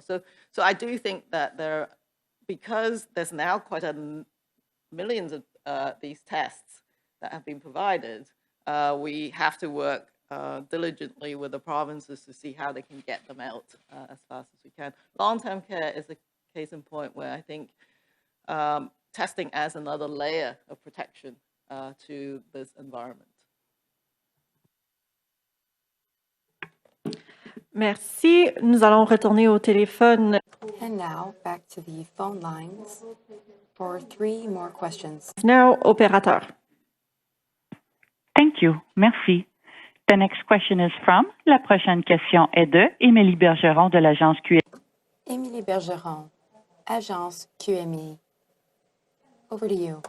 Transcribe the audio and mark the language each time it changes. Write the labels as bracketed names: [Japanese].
[English] So I do think that because there's now quite millions of these tests that have been provided, we have to work diligently with the provinces to see how they can get them out as fast as we can. Long-term care is a case in point where I think testing as another layer of protection to this environment. [French] Merci. Nous allons retourner au téléphone. [English] And now back to the phone lines for 3 more questions. Now, opérateur. Thank you. Merci. The next question is from, [French] la prochaine question est de [English] Émilie Bergeron de l'agence QMI. Émilie Bergeron, Agence QMI. Over to you.